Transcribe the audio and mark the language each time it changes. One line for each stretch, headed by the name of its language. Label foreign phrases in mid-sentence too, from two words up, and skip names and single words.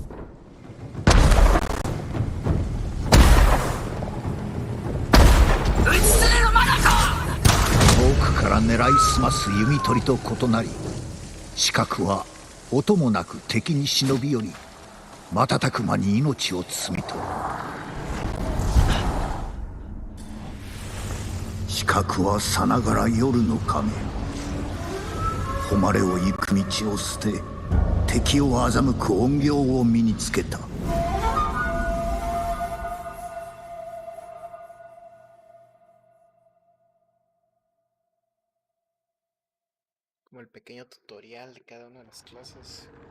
Japanese: 遠くから狙いすます弓取りと異なり、視覚は音もなく敵に忍び寄り瞬く間に命を摘み取る。視覚はさながら夜の影。誉れを行く道を捨て敵を欺く怨行を身につけた。
Spanish: Como el pequeño tutorial de cada una de las clases.